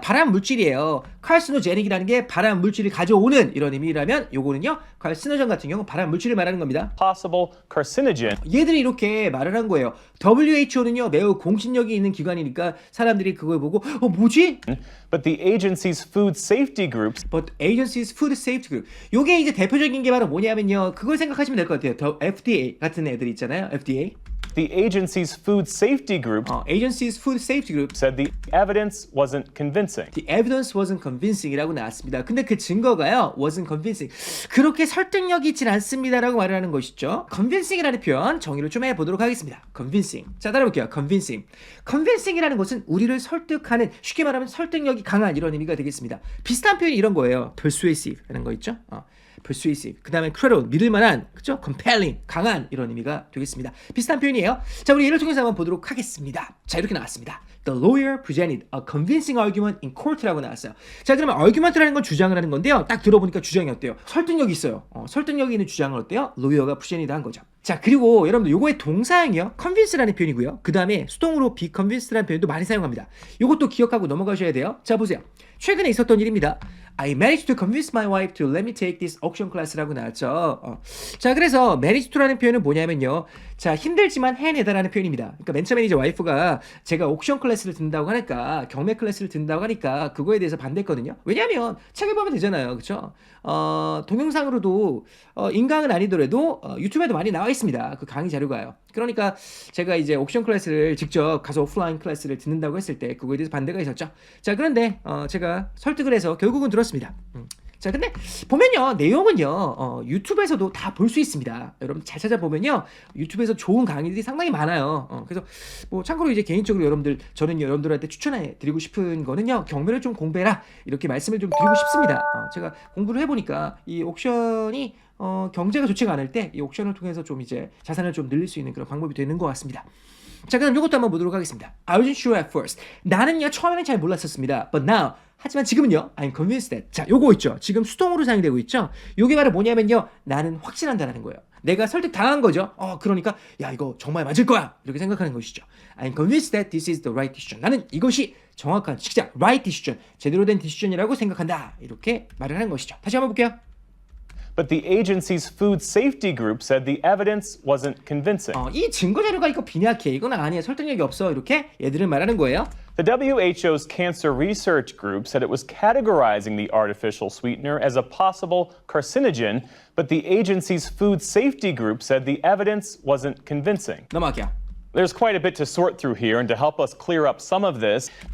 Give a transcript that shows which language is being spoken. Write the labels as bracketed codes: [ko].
[ko] 발암 물질이에요. carcinogenic이라는 게 발암 물질을 가져오는 이런 의미라면 요거는요. carcinogen 같은 경우 발암 물질을 말하는 겁니다. [en] possible carcinogen, [ko] 얘들이 이렇게 말을 한 거예요. WHO는요. 매우 공신력이 있는 기관이니까 사람들이 그걸 보고 뭐지? [en] but the agency's Food Safety Group But agency's food safety group. [ko] 요게 이제 대표적인 게 바로 뭐냐면요. 그걸 생각하시면 될 것 같아요. 더 FDA 같은 애들 있잖아요. [en] FDA. The agency's Food Safety Group Agency's food safety group. said the evidence wasn't convincing. The evidence wasn't convincing [ko] 이라고 나왔습니다. 근데 그 증거가요. [en] wasn't convincing. [ko] 그렇게 설득력이 있진 않습니다라고 말을 하는 것이죠. convincing이라는 표현 정의를 좀 해보도록 하겠습니다. convincing. 자, 따라볼게요. convincing. convincing이라는 것은 우리를 설득하는, 쉽게 말하면 설득력이 강한 이런 의미가 되겠습니다. 비슷한 표현이 이런 거예요. persuasive라는 거 있죠. [en] persuasive. [ko] 그 다음에 credible, 믿을만한, 그죠? compelling, 강한 이런 의미가 되겠습니다. 비슷한 표현이에요. 자, 우리 예를 통해서 한번 보도록 하겠습니다. 자, 이렇게 나왔습니다. [en] The lawyer presented a convincing argument in court라고 [ko] 나왔어요. 자, 그러면 argument라는 건 주장을 하는 건데요. 딱 들어보니까 주장이 어때요? 설득력이 있어요. 설득력이 있는 주장을 어때요? lawyer가 presented 한 거죠. 자, 그리고 여러분들 요거의 동사형이요. convince라는 표현이고요. 그 다음에 수동으로 be convinced라는 표현도 많이 사용합니다. 요것도 기억하고 넘어가셔야 돼요. 자, 보세요. 최근에 있었던 일입니다. [en] I managed to convince my wife to let me take this auction class라고 [ko] 나왔죠. 자, 그래서 manage to라는 표현은 뭐냐면요. 자, 힘들지만 해내다라는 표현입니다. 그러니까 맨 처음에 이제 와이프가 제가 옥션 클래스를 듣는다고 하니까, 경매 클래스를 듣는다고 하니까 그거에 대해서 반대했거든요. 왜냐하면 책을 보면 되잖아요. 그렇죠? 동영상으로도 인강은 아니더라도 유튜브에도 많이 나와 있습니다. 그 강의 자료가요. 그러니까 제가 이제 옥션 클래스를 직접 가서 오프라인 클래스를 듣는다고 했을 때 그거에 대해서 반대가 있었죠. 자, 그런데 제가 설득을 해서 결국은 들었습니다. 자, 근데 보면요, 내용은요, 유튜브에서도 다 볼 수 있습니다. 여러분 잘 찾아보면요, 유튜브에서 좋은 강의들이 상당히 많아요. 그래서 뭐 참고로 이제 개인적으로 저는 여러분들한테 추천해 드리고 싶은 거는요, 경매를 좀 공부해라 이렇게 말씀을 좀 드리고 싶습니다. 제가 공부를 해보니까 이 옥션이 경제가 좋지가 않을 때 이 옥션을 통해서 좀 이제 자산을 좀 늘릴 수 있는 그런 방법이 되는 것 같습니다. 자, 그럼 이것도 한번 보도록 하겠습니다. [en] I wasn't sure at first. [ko] 나는요, 처음에는 잘 몰랐었습니다. [en] But now, [ko] 하지만 지금은요, [en] I'm convinced that. [ko] 자, 요거 있죠. 지금 수동으로 사용되고 있죠. 요게 바로 뭐냐면요, 나는 확신한다라는 거예요. 내가 설득 당한 거죠. 그러니까 야, 이거 정말 맞을 거야. 이렇게 생각하는 것이죠. [en] I'm convinced that this is the right decision. [ko] 나는 이것이 정확한 시작, [en] right decision, [ko] 제대로 된 decision이라고 생각한다. 이렇게 말을 하는 것이죠. 다시 한번 볼게요. [en] But the agency's food safety group said the evidence wasn't convincing. [ko] 이 증거 자료가 이거 빈약해. 이건 아니야. 설득력이 없어. 이렇게 얘들은 말하는 거예요. [en] The WHO's Cancer Research Group said it was categorizing the artificial sweetener as a possible carcinogen, but the agency's food safety group said the evidence wasn't convincing. [ko] 넘어갈게요. [en] There's quite a bit to sort through here, and to help us clear up some of this,